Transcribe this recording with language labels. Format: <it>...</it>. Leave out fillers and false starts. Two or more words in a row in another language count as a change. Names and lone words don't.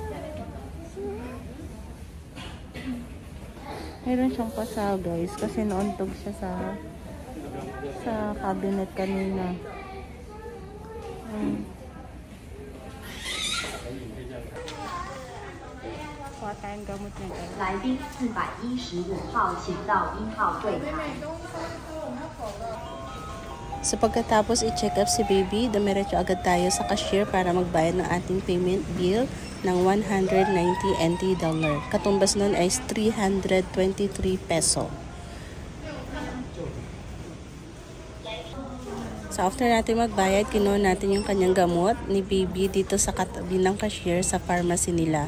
<tl>Meron siyang pasaw guys. Kasi nauntog siya sa cabinet kanina. Kuha tayong gamot niya guys.</tl> <zh>来宾415号请到1号柜台.</zh> <tl>So pagkatapos i-check up si baby, dumiretso agad tayo sa cashier para magbayad ng ating</tl> <en>payment bill</en> <tl>ng 190 NT dollar. Katumbas nun ay 323 peso.</tl> <en>So after</en> <tl>natin magbayad, kinuha natin yung kanyang gamot ni baby dito sa katabi ng cashier sa pharmacy nila.</tl>